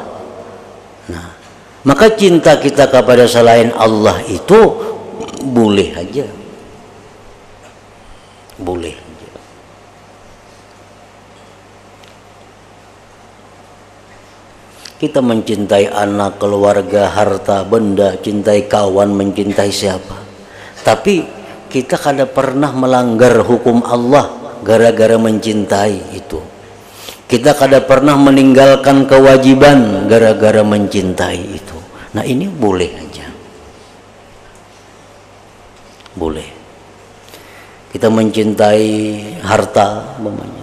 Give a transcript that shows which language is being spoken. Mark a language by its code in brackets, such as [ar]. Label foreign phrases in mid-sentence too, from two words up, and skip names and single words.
[id] Nah, maka cinta kita kepada selain Allah itu boleh aja, boleh aja. Kita mencintai anak, keluarga, harta, benda, cintai kawan, mencintai siapa. Tapi kita kada pernah melanggar hukum Allah gara-gara mencintai itu. Kita kada pernah meninggalkan kewajiban gara-gara mencintai itu. Nah, ini boleh aja. Boleh. Kita mencintai harta, umpamanya.